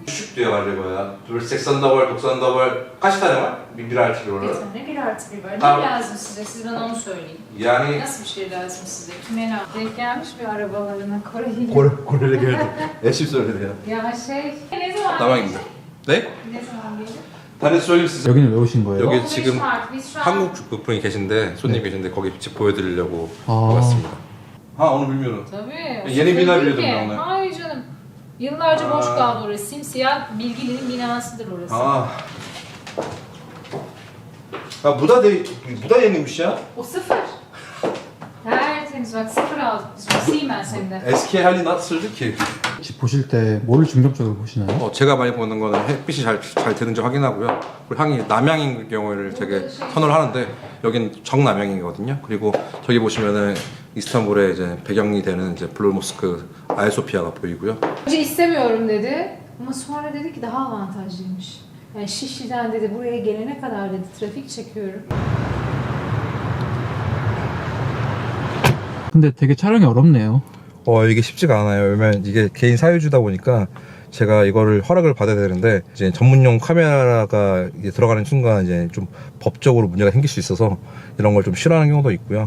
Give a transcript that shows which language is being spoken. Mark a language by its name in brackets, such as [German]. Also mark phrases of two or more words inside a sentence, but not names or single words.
[Turkish] diye galiba. Dur 80 double, 90 double. Kaç tane var? Bir artı bir Bir orada. tane, bir artı bir var. Tamam. Ne lazım size? Siz bana onu söyleyin. Yani Nasıl bir şey lazım size? Kime lazım? Denk gelmiş bir arabalarına Kore'ye. Kore'de geldi. Eşim söyledi ya. Ya ne zaman Tamam gelir? gitti. Ne? Ne zaman gelir? 다른 söyleyeyim size. [Korean] 여기는 왜 오신 거예요? 여기 15 지금 [Turkish] Mart. Biz şu an [Korean] 한국 분이 계신데 손님 계신데 거기 집 보여드리려고 아. 왔습니다. [Turkish] Ha onu bilmiyorum. Tabii. Yeni bina Tabii biliyordum ki. ben onu. Hayır canım. Yıllarca boş Aa. kaldı orası. Simsiyah Bilgili'nin binasıdır orası. 아. 아 bu da yeniymiş ya. O sıfır. Tertemiz bak sıfır aldık biz. Siemens hem de. eski hali nasıldı ki? [Korean] 집 보실 때 뭐를 중점적으로 보시나요? 제가 많이 보는 거는 햇빛이 잘 드는지 확인하고요. 그리고 향이 남향인 경우를 되게 선호를 하는데 여긴 정남향이거든요. 그리고 저기 보시면은 이스탄불의 이제 배경이 되는 이제 블루모스크 아야소피아가 보이고요. [Turkish] Önce istemiyorum dedi ama sonra dedi ki daha avantajlıymış. Yani Şişli'den dedi buraya gelene kadar dedi trafik çekiyorum. [Korean] 근데 되게 촬영이 어렵네요. 이게 쉽지가 않아요. 왜냐면 이게 개인 사유주다 보니까 제가 이거를 허락을 받아야 되는데 이제 전문용 카메라가 이제 들어가는 순간 이제 좀 법적으로 문제가 생길 수 있어서 이런 걸 좀 싫어하는 경우도 있고요.